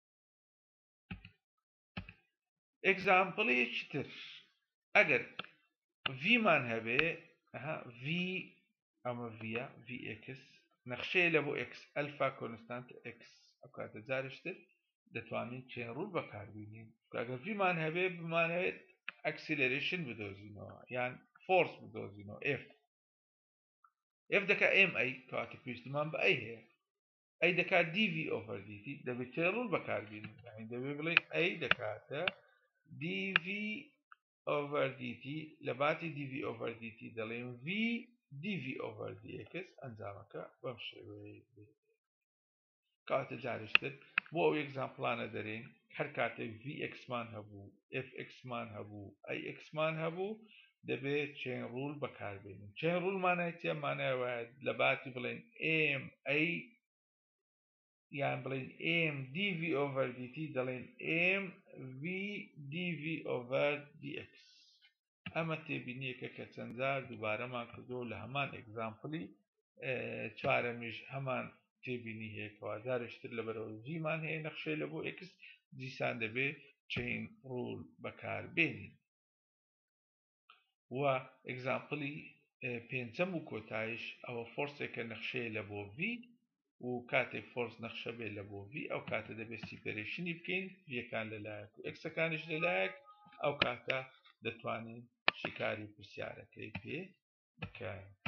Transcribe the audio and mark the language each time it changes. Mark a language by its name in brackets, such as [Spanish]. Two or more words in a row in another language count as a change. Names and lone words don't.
[Central Kurdish] ئێگزامپڵێکی تر ئەگەر v مان هەبێ v ئەمە vە vx نەخشەیە لە بۆ x ئەلفا کۆنستانتە x ئەو کاتە جارشتر دەتوانین [English] chain rule [Central Kurdish] بەکاربینین ئەگەر v مان هەبێ بمانەوێت acceleration بدۆزینەوە یان force بدۆزینەوە f دەکا m ئەی کەواتە پێویستمان بە ئەی هەیە ئەی دەکات [English] dv over dt [Central Kurdish] دەبێت تێڕوول بەکاربێنین یعنی دەبێت بڵێن ئەی دەکاتە [English] dv over dt [Central Kurdish] لە باتی [English] dv over dt [Central Kurdish] دەڵێن [English] v dv over dx [Central Kurdish] ئەنجامەکە بەم شێوەیە کاتە جارشتر بۆ ئەو ئێگزامپڵانە دەرێن هەر کاتێک vx مان هەبوو fx مان هەبوو ax مان هەبوو دەبێت [English] chain rule [Central Kurdish] بەکاربێنین چین ڕوولمانای چێ مانایە لە باتی بڵێن m ئەی یان بڵێن [English] m dv over dt [Central Kurdish] دەڵێن [English] m v dv over dx [Central Kurdish] ئەمە تێبینیەکە کە چەند جار دووبارەمان کردەوە لە هەمان ئێگزامپڵی چوارەمیش هەمان تێبینی هەیەکەوە جارشتر لەبەرەوە ڤمان هەیە نەخشەی لە بۆ x دیسان دەبێت [English] chain rule [Central Kurdish] بەکاربێنین و ئێگزامپڵی پێنجەم و کۆتایش ئەوە فۆرسێکە نەخشەیە لە بۆ v و کاتێک فۆرس نەخشە بێت لە بۆ v ئەو کاتە دەبێت سیپەرێشنی بکەین vەکان لەلایەک و ئەکسەکانش لەلایەک ئەو کاتە دەتوانین شیکاری پرسیارەکەی پێ بکەین